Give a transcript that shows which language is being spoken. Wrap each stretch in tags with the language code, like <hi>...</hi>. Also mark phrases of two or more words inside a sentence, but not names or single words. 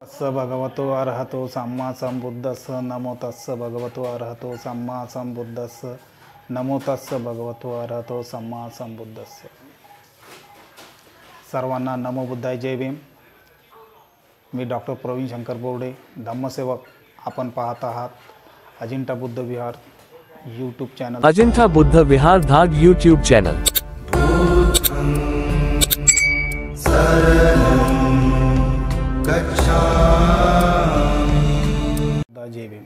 <pi>तस्स भगवतो अरहतो सम्मा संबुद्धस्स नमो तस्स भगवतो अरहतो सम्मा संबुद्धस्स नमो तस्स भगवतो अरहतो सम्मा संबुद्धस्स।</pi> <mr>सर्वांना</mr> <pi>नमो बुद्धाय,</pi> <mr>जय भीम। मी डॉक्टर प्रवीण शंकर बोर्डे, धम्मसेवक। आपण पाहत आहात अजिंठा बुद्ध विहार</mr> <en>YouTube channel.</en> <mr>अजिंठा बुद्ध विहार धाग</mr> <en>YouTube channel.</en> <mr>जय भीम।</mr>